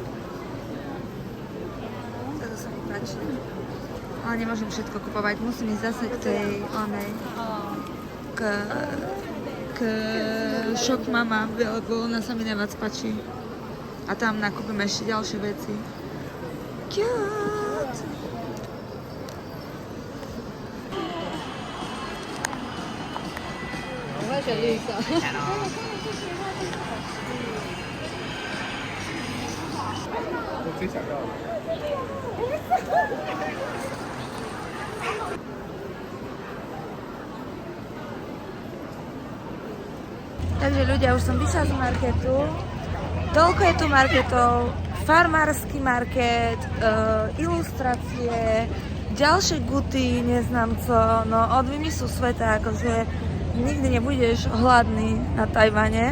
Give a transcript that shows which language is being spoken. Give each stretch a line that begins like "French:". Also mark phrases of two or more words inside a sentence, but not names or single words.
Slovak: Toto sa mi páči. Ale nemôžem všetko kupovať, musím ísť zase k tej onej k Shop Mama, lebo ona sa mi najviac páči. A tam nakúpim ešte ďalšie veci. Cute!
Chinese: 我会选绿色。我最想要的。
Slovak: Takže ľudia, už som vyšla z marketu. Toľko je tu marketov, farmársky market, ilustrácie, ďalšie guty, neznám co, no od vymyslu sveta, akože nikdy nebudeš hladný na Tajvane.